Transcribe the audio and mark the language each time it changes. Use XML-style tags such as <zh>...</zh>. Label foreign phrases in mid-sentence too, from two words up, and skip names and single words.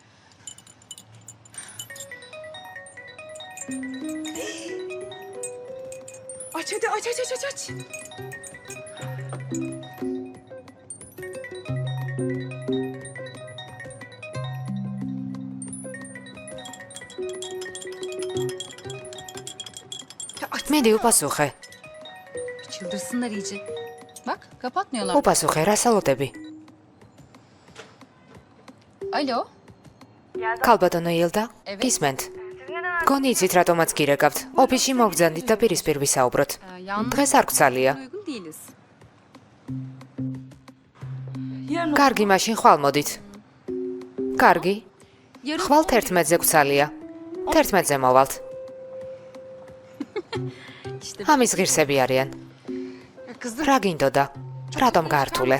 <tr>Aç.</tr> <ka>მიდი უპასუხე.</ka> <tr>Çıldırsınlar iyice. Bak kapatmıyorlar.</tr> <ka>უპასუხე, რა სალოდები?</ka> <tr>Alo.</tr> <ka>ქალბატონო ილდა, გისმენთ. გონი იცით რატომაც გირეკავთ. ოფისში მოვგზავნით და პირისპირ ვისაუბროთ. დღეს არ გვცალია.</ka> <tr>Uygun değiliz.</tr> <ka>კარგი, მაშინ ხვალ მოდით. კარგი. ხვალ 11-ზე გვცალია. 11-ზე მოვალთ. ამის ღირსები არიან. რა გინდოდა? რატომ გაართულე?</ka>